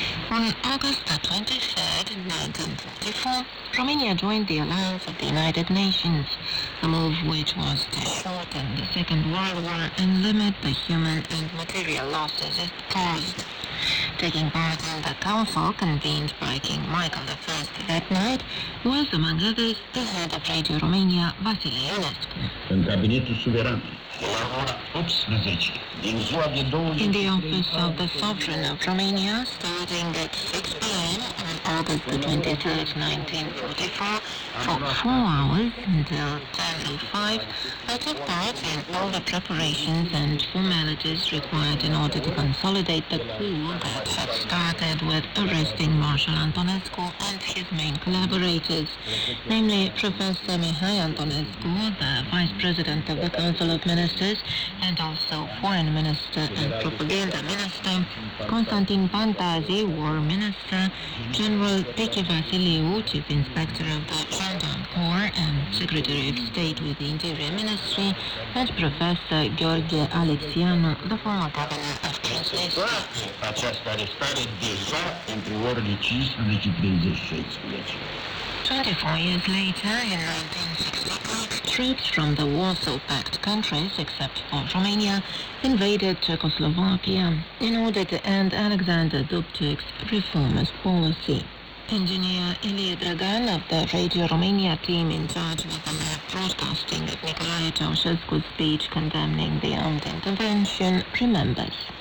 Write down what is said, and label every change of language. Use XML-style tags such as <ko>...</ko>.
<en>On August the 23rd, 1944, Romania joined the Alliance of the United Nations, a move which was to shorten the Second World War and limit the human and material losses it caused. Taking part in the council convened by King Michael I that night was, among others, the head of Radio Romania, Vasile Ionescu.</en> <ro>În cabinetul suveran, la ora 18, din ziua de 20...</ro> <en>In the office of the Sovereign of Romania, starting at 6 p.m. on August the 23rd, 1944, for 4 hours until 10:05, I took part in all the preparations and formalities required in order to consolidate the coup that had started with arresting Marshal Antonescu and his main collaborators, namely Professor Mihai Antonescu, the Vice President of the Council of Ministers, and also Foreign Minister and Propaganda Minister, Constantin Pantazi, War Minister, General Peche Vasiliu, Chief Inspector of the Gendarme Corps and Secretary of State with the Interior Ministry, and Professor Gheorghe Alexianu, the former Governor of Transnistria.</en> <ro>Această arestare deja între orele 15 și 16.</ro> <en>24 years later, in 1968, troops from the Warsaw Pact countries, except for Romania, invaded Czechoslovakia in order to end Alexander Dubček's reformist policy. Engineer Ilie Dragan of the Radio Romania team in charge of the live broadcasting of Nicolae Ceausescu's speech condemning the armed intervention remembers.</en>